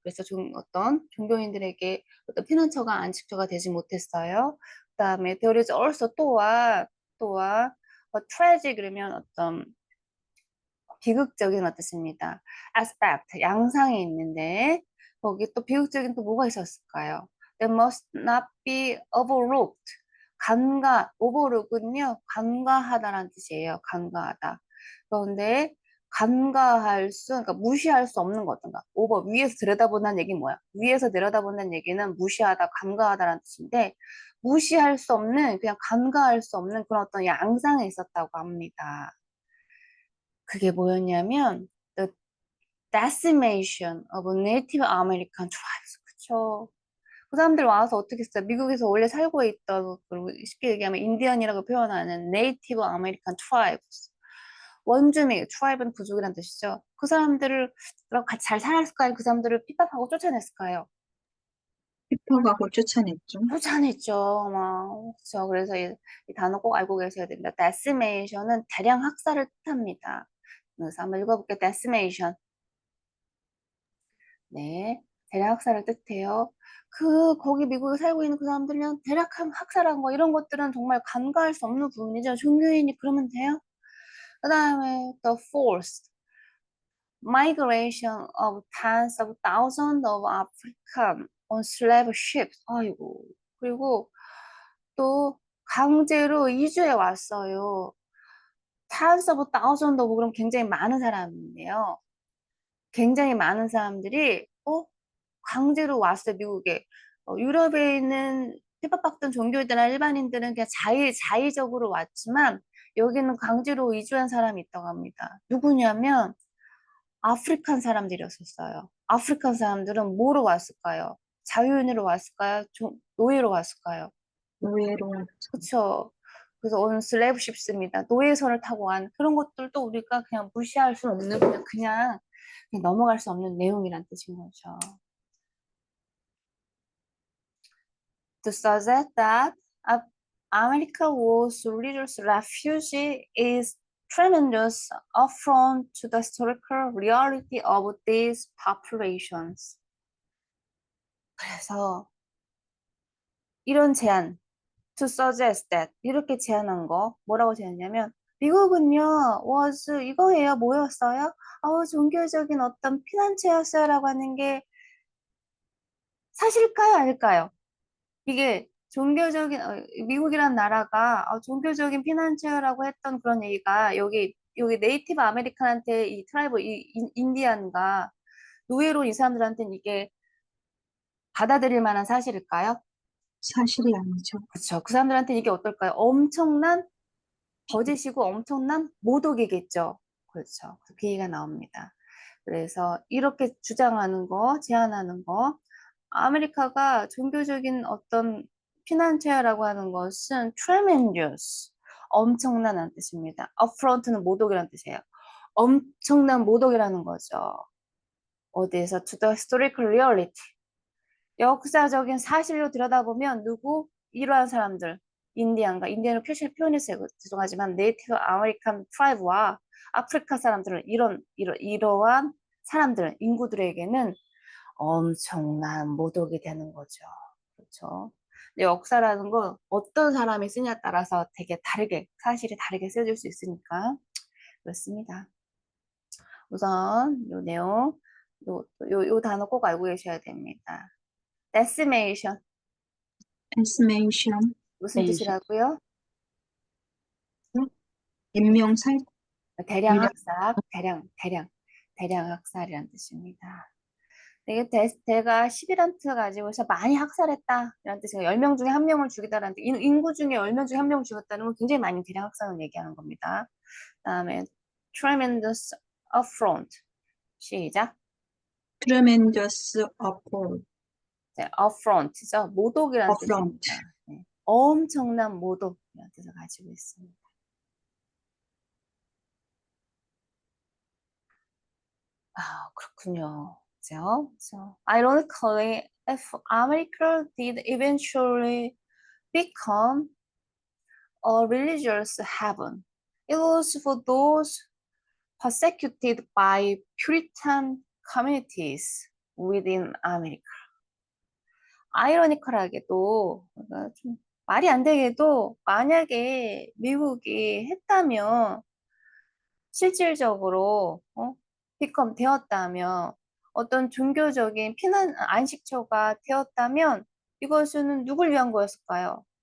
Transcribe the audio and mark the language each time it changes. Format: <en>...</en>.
<ko>그래서 어떤 종교인들에게 어떤 피난처가 안식처가 되지 못했어요. 그다음에</ko> <en>there is also</en> <ko>또한 tragic 그러면 어떤 비극적인 뜻입니다. aspect 양상이 있는데 거기 또 비극적인 또 뭐가 있었을까요?</ko> <en>They must not be overlooked.</en> <ko>overlook은요, 간과하다라는 뜻이에요. 간과하다. 그런데 그러니까 무시할 수 없는 거 어떤가? 위에서 들여다본다는 얘기는 뭐야? 위에서 내려다본다는 얘기는 무시하다, 간과하다라는 뜻인데, 무시할 수 없는, 그냥 간과할 수 없는 그런 어떤 양상이 있었다고 합니다. 그게 뭐였냐면</ko> <en>the decimation of Native American tribes.</en> <ko>그쵸? 그 사람들 와서 어떻게 했어요? 미국에서 원래 살고 있던 그리고 쉽게 얘기하면 인디언이라고 표현하는 Native American tribes. 원주민, tribe는 부족이라는 뜻이죠. 그 사람들을 같이 잘 살았을까요? 그 사람들을 핍박하고 쫓아냈을까요? 힙합하고 쫓아냈죠. 쫓아냈죠. 막 그렇죠. 그래서 이 단어 꼭 알고 계셔야 됩니다. decimation은 대량 학살을 뜻합니다. 그래서 한번 읽어볼게요.</ko> <en>decimation.</en> <ko>네, 대략 학살을 뜻해요. 거기 미국에 살고 있는 그 사람들은 대략 학살한 거, 이런 것들은 정말 간과할 수 없는 부분이죠. 종교인이 그러면 돼요?</ko> <en>그 다음에 the forced migration of tens of thousands of African on slave ships.</en> <ko>아이고. 그리고 또 강제로 이주해 왔어요.</ko> <en>tens of thousands of</en> <ko>그럼 굉장히 많은 사람인데요. 굉장히 많은 사람들이 강제로 왔어요, 미국에. 유럽에 있는 핍박받던 종교인들이나 일반인들은 그냥 자의적으로 왔지만 여기는 강제로 이주한 사람이 있다고 합니다. 누구냐면 아프리칸 사람들이었었어요. 아프리칸 사람들은 뭐로 왔을까요? 자유인으로 왔을까요? 노예로 왔을까요? 의외로 그쵸? 그래서 오늘 슬래브십스입니다. 노예선을 타고 간 그런 것들도 우리가 그냥 무시할 수 없는 그냥 넘어갈 수 없는 내용이란 뜻인 거죠.</ko> <en>To suggest that America was religious refuge is tremendous affront to the historical reality of these populations.</en> <ko>그래서 이런 제안,</ko> <en>to suggest that</en> <ko>이렇게 제안한 거 뭐라고 제안했냐면 미국은요 was 이거예요 뭐였어요? 종교적인 어떤 피난처였어요라고 하는 게 사실일까요 아닐까요? 이게 미국이란 나라가 종교적인 피난처라고 했던 그런 얘기가 여기 네이티브 아메리칸한테 이 트라이브 인디안과 노예로 이 사람들한테는 이게 받아들일 만한 사실일까요? 사실이 아니죠. 그렇죠. 그 사람들한테 이게 어떨까요? 엄청난 거짓이고 엄청난 모독이겠죠. 그렇죠. 그 얘기가 나옵니다. 그래서 이렇게 주장하는 거, 제안하는 거, 아메리카가 종교적인 어떤 피난처라고 하는 것은 tremendous, 엄청난다는 뜻입니다. affront는 모독이라는 뜻이에요. 엄청난 모독이라는 거죠. 어디에서</ko> <en>to the historical reality.</en> <ko>역사적인 사실로 들여다보면 이러한 사람들, 인디언을 표현했어요. 죄송하지만 네이티브 아메리칸 트라이브와 아프리카 사람들은 이러한 사람들, 인구들에게는 엄청난 모독이 되는 거죠. 그렇죠. 근데 역사라는 건 어떤 사람이 쓰냐에 따라서 되게 사실이 다르게 쓰여질 수 있으니까 그렇습니다. 우선 요 내용, 요 단어 꼭 알고 계셔야 됩니다.</ko> <en>decimation estimation,</en> <ko>무슨 뜻이라고요? 인명살, 대량 대량 학살, 대량 학살이라는 뜻입니다. 이게 대가 11한트 가지고서 많이 학살했다 이런 뜻이에요. 10명 중에 1명을 죽이다라는 뜻. 인구 중에 10명 중에 1명을 죽였다는 건 굉장히 많이 대량 학살을 얘기하는 겁니다.</ko> <en>그다음에 tremendous affront.</en> <ko>시작.</ko> <en>tremendous affront,</en> <ko>네, affront죠. 모독이라는</ko> <en>affront.</en> <ko>뜻입니다. 네, 엄청난 모독이라는 뜻을 가지고 있습니다. 그렇군요. 그죠?</ko> <en>So, ironically, if America did eventually become a religious heaven, It was for those persecuted by Puritan communities within America.</en> <ko>아이러니컬하게도 그러니까 좀 말이 안 되게도 만약에 미국이 했다면 실질적으로 become 되었다면 어떤 종교적인 피난 안식처가 되었다면 이것은 누굴 위한 거였을까요?</ko>